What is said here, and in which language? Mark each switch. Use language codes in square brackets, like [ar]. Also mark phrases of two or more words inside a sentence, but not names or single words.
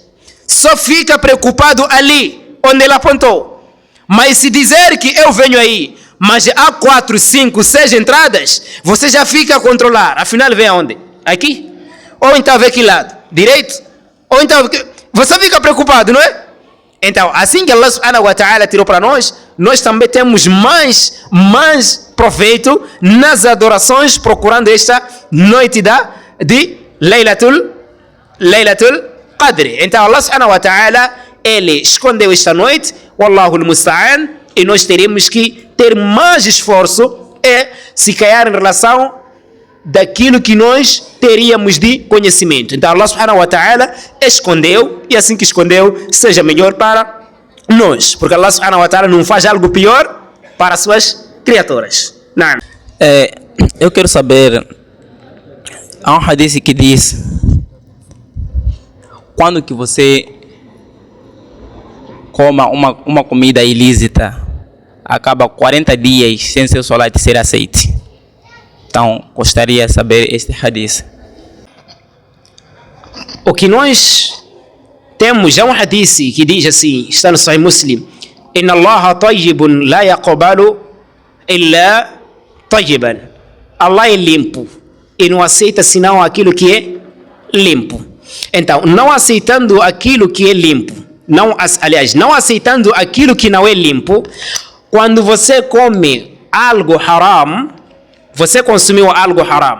[pt] Só fica preocupado ali, onde ele apontou. Mas se dizer que eu venho aí, mas há 4, 5, 6 entradas, você já fica a controlar. Afinal, vem aonde? Aqui? Ou então vem que lado? Direito? Ou então, você fica preocupado, não é? Então, assim que [ar] الله سبحانه وتعالى [pt] tirou para nós, nós também temos mais proveito nas adorações, procurando esta noite de [ar] ليلة القدر. [pt] Então, [ar] الله سبحانه وتعالى, [pt] ele escondeu esta noite, [ar] والله المستعان, [pt] e nós teremos que ter mais esforço se calhar em relação daquilo que nós teríamos de conhecimento. Então [ar] الله سبحانه وتعالى [pt] escondeu, e assim que escondeu, seja melhor para nós, porque [ar] الله سبحانه وتعالى [pt] não faz algo pior para as suas criaturas. Não. Eu quero saber, há um hadith que diz, quando que você coma uma comida ilícita, acaba 40 dias sem seu salat ser aceito. Então, gostaria de saber este hadith. O que nós temos já um hadith que diz assim, está no Sahih Muslim: [ar] إن الله طيب لا يقبل إلا طيبا. [pt] Allah é limpo e não aceita senão aquilo que é limpo. Então, não aceitando aquilo que é limpo, não aceitando aquilo que não é limpo, quando você come algo haram, você consumiu algo haram.